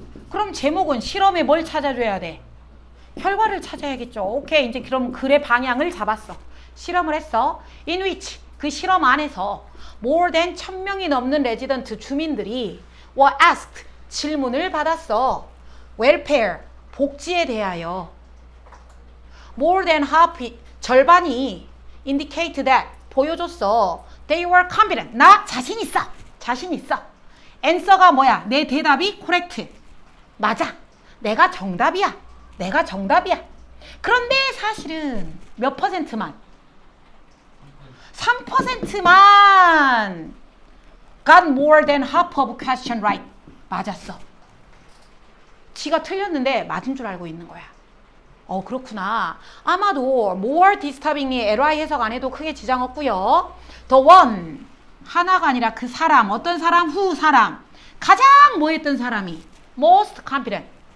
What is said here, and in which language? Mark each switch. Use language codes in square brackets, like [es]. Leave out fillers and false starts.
[ko] 그럼 제목은 실험에 뭘 찾아줘야 돼? 결과를 찾아야겠죠. 오케이. 이제 그럼 글의 방향을 잡았어. 실험을 했어. [en] In which [ko] 그 실험 안에서 [en] more than [ko] 1000명이 넘는 레지던트 주민들이 [en] were asked [ko] 질문을 받았어. welfare 복지에 대하여. [en] more than half [ko] 절반이 [en] indicate that [ko] 보여줬어. [en] they were confident [ko] 나 자신 있어. 자신 있어. answer가 뭐야? 내 대답이 correct 맞아. 내가 정답이야. 내가 정답이야. 그런데 사실은 몇 퍼센트만? 3%만 [en] got more than half of question right. [ko] 맞았어. 지가 틀렸는데 맞은 줄 알고 있는 거야. 그렇구나. 아마도 [en] more disturbing [ko] 이 LI 해석 안 해도 크게 지장 없고요. [en] the one [ko] 하나가 아니라 그 사람. 어떤 사람? who 사람. 가장 뭐 했던 사람이? [en] most confident.